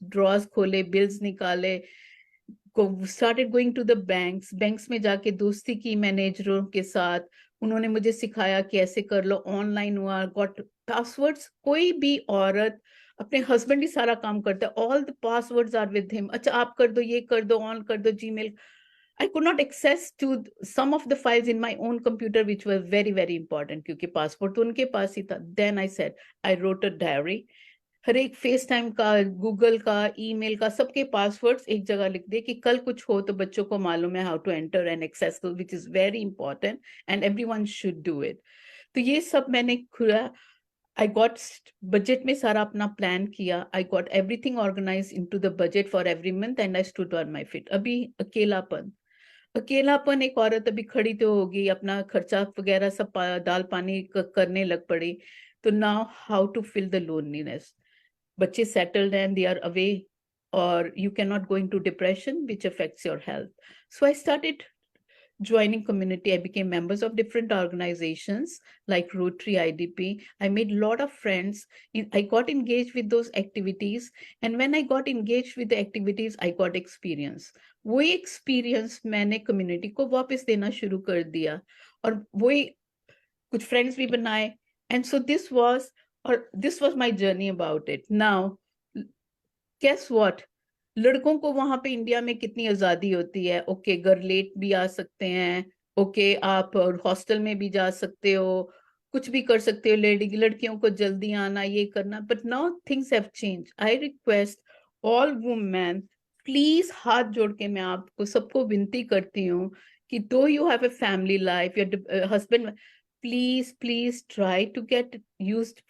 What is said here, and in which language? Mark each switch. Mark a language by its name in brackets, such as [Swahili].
[Hindi] Drawers खोले, bills निकाले, [English] started going to the banks [Hindi] में जाके दोस्ती की मैनेजरों के साथ। उन्होंने मुझे सिखाया कि ऐसे कर लो, ऑनलाइन हुआ, गॉट पासवर्ड्स। कोई भी औरत, अपने हस्बैंड ही सारा काम करता है, [English] All the passwords are with him. [Hindi] अच्छा आप कर दो, ये कर दो, ऑन कर दो Gmail. [English] I could not access to some of the files in my own computer, which were very, very important, [Hindi] क्योंकि पासपोर्ट तो उनके पास ही था। [English] Then I said, I wrote a diary. [Hindi] हर एक फेस टाइम का, गूगल का, email का, सबके passwords एक जगह लिख दे कि कल कुछ हो तो बच्चों को मालूम है [English] How to enter and access, which is very important and everyone should do it. [Hindi] तो ये सब मैंने खुला। आई गॉट बजट में सारा अपना प्लान किया। [English] I got everything organise into the budget for every month and I stood on my feet. [Hindi] अभी अकेलापन एक औरत अभी खड़ी तो होगी, अपना खर्चा वगैरह सब दाल पानी करने लग पड़ी। [English] तो now how to fill the loneliness. [Hindi] बच्चे settled [English] and they are away, or you cannot go into depression which affects your health. So I started joining community. I became members of different organizations like Rotary, IDP. I made a lot of friends. I got engaged with those activities, and when I got engaged with the activities, I got experience. [Hindi] वही experience मैंने community को वापस देना शुरू कर दिया, और वही कुछ friends भी बनाए। [English] And so this was my journey about it. Now, guess what? [Hindi] लड़कों को वहां पे इंडिया में कितनी आजादी होती है। ओके, घर लेट भी आ सकते हैं, ओके आप हॉस्टल में भी जा सकते हो, कुछ भी कर सकते हो। लड़कियों को जल्दी आना, ये करना। [English] But now things have change. I request all women, [Hindi] please हाथ जोड़ के मैं आपको सबको विनती करती हूँ कि [English] Do you have a family life, your husband, please try to get used.